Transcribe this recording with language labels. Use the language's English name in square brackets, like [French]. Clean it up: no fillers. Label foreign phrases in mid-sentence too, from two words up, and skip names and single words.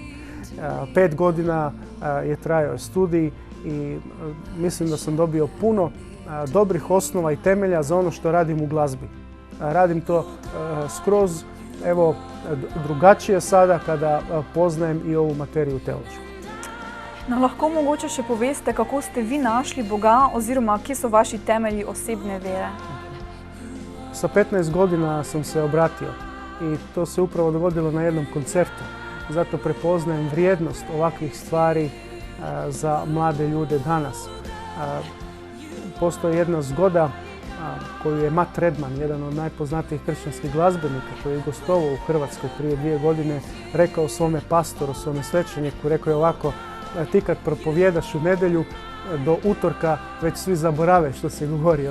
[Croatian] 5 godina je trajao studij i mislim da sam dobio puno dobrih osnova i temelja za ono što radim u glazbi. Radim to skroz drugačije sada kada poznajem i ovu materiju teološku. [Slovenian] No, lahko mogoče še poveste, kako ste vi našli Boga oziroma kje so vaši temelji osebne vere? [Croatian] Sa 15 godina sam se obratio i to se upravo dogodilo na jednom koncertu. Zato prepoznajem vrijednost ovakvih stvari za mlade ljude danas. Postoji jedna zgoda koju je Matt Redman, jedan od najpoznatijih kršćanskih glazbenika koji je gostovao u Hrvatskoj prije 2 godine, rekao svome pastoru, svome svećeniku, rekao je ovako: ti kad propovjedaš u nedjelju, do utorka već svi zaborave što si govorio.